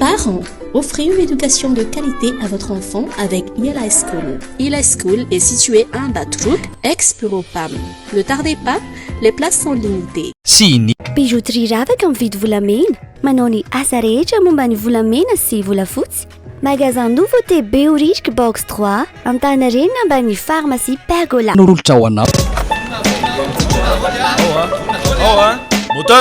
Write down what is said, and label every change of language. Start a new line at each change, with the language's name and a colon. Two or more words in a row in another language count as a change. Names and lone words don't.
French: Parents, offrez une éducation de qualité à votre enfant avec Yellow School. Yellow School est situé à Batrouk, ex-bureau PAM. Ne tardez pas, les places sont limitées.
Malagasy: Bijouterie ravaka mividy volamena, manao ny asa rehetra momba ny volamena sy volafotsy. Magasin Nouveauté Béorique Box 3, Antanarena ambany pharmacie Pergola. Norolotra ho anao. Moteur.